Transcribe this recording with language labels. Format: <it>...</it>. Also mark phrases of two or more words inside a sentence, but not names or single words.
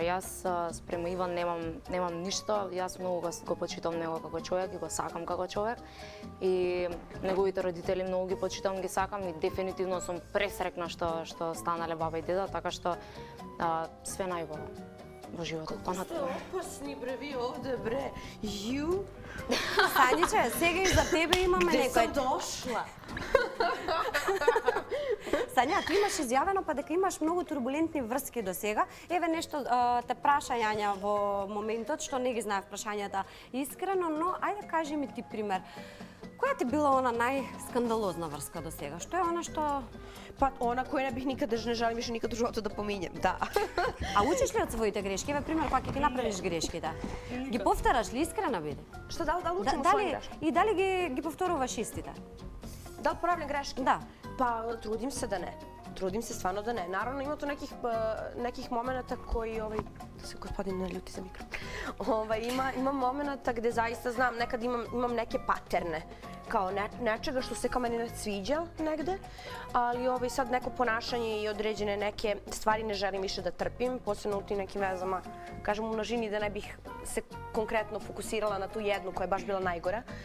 <mk>Јас спрема Иван немам ништо. Јас многу го почитам него како човек и го сакам како човек. И неговите родители многу ги почитам, ги сакам и дефинитивно сум пресрекна што станале баба и деда, така што све најубаво во животот.</mk> <sr>Ste opasni bre, vi ovde bre. Ju?</sr> <mk>Саниче, сега и за тебе имаме</mk> <sr>Gde sam</sr> <mk>некој...</mk> <sr>došla?</sr> <mk>Сања, ти имаш изјавено па дека имаш многу турбулентни врски до сега. Еве нешто те праша Јања во моментот, што не ги знаев прашањата искрено, но ајде кажи ми ти пример. Која ти била она најскандалозна врска до сега? Што е она што...</mk> <sr>Pa ona koju ne bih nikada, ne želim više nikad u životu da pominjem, da.</sr> <mk>А учиш ли од своите грешки? Еве пример, кога ќе ги направиш грешките. Ги повтораш ли искрена биде?</mk> <sr>Što, da li učim u svojim greškama?</sr> <mk>И дали ги повторуваш истите?</mk> <sr>Da li ponavljam greške?</sr> <mk>Да.</mk> <sr>Pa trudim se da ne. Trudim se stvarno da ne. Naravno ima tu nekih momenata koji, da se gospodin ne ljuti za mikro. Ima momenata gde zaista znam, nekad imam neke paterne kao nečega što se kao meni ne sviđa negde, ali sad neko ponašanje i određene neke stvari ne želim više da trpim, posebno u tim nekim vezama, kažem u množini da ne bih se konkretno fokusirala na tu jednu koja je baš bila najgora.</sr>